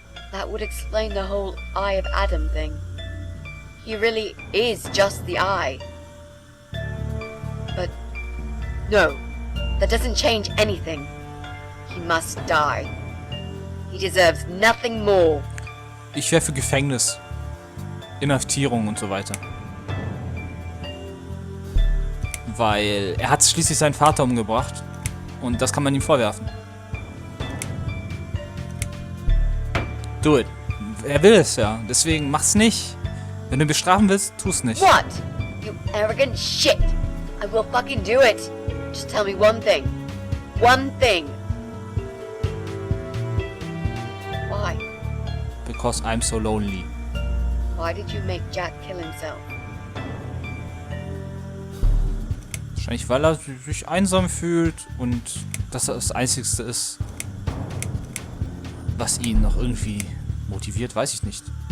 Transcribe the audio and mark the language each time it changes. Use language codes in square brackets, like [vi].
[en] That would explain the whole Eye of Adam thing. He really is just the eye. But no, that doesn't change anything. He must die. He deserves nothing more. [de] Ich wäre für Gefängnis. Inhaftierung und so weiter. Weil er hat schließlich seinen Vater umgebracht. Und das kann man ihm vorwerfen. [en] Do it. [de] Er will es ja. Deswegen mach's nicht. Wenn du ihn bestrafen willst, tu's nicht. [en] What? You arrogant shit. I will fucking do it. Just tell me one thing. One thing. Why? Because I'm so lonely. Why did you make Jack kill himself? [de] Wahrscheinlich, weil er sich einsam fühlt und dass er das Einzigste ist, was ihn noch irgendwie motiviert, weiß ich nicht.